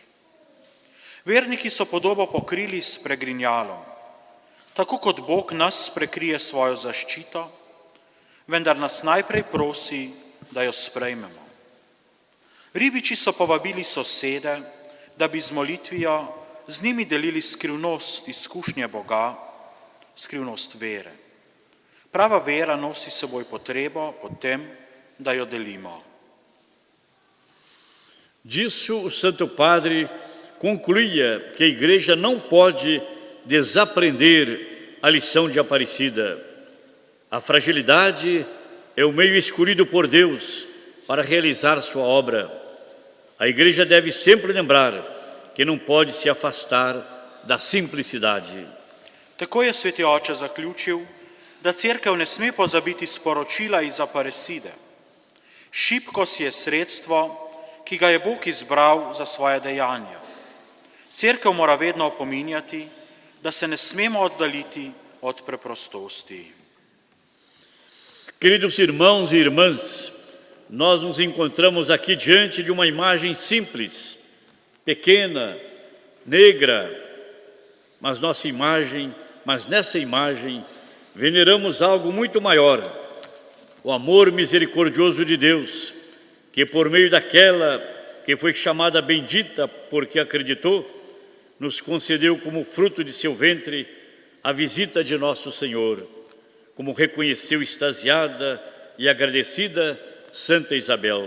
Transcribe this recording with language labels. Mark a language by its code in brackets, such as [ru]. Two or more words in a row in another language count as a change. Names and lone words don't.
[sl] Verniki so podobo pokrili s pregrinjalom, tako kot Bog nas prekrije svojo zaščito, vendar nas najprej prosi, da jo sprejmemo. Ribiči so povabili sosede, da bi z molitvijo z njimi delili skrivnost izkušnje Boga, skrivnost vere. Prava vera nosi s seboj potrebo po tem, da jo delimo. [pt] Disso, o Santo Padre concluía que a Igreja não pode desaprender a lição de Aparecida. A fragilidade é o meio escolhido por Deus para realizar sua obra. A Igreja deve sempre lembrar que não pode se afastar da simplicidade. [sl] Tako je sveti oče zaključil, da cerkev ne sme pozabiti sporočila iz Aparecide. Šibkost je sredstvo, ki ga je Bog izbral za svoje dejanja. Cerkev mora vedno opominjati, da se ne smemo oddaliti od preprostosti. [pt] Queridos irmãos e irmãs, nós nos encontramos aqui diante de uma imagem simples, pequena, negra, mas nessa imagem veneramos algo muito maior, o amor misericordioso de Deus, que por meio daquela que foi chamada bendita porque acreditou, nos concedeu como fruto de seu ventre a visita de nosso Senhor, como reconheceu extasiada e agradecida Santa Isabel.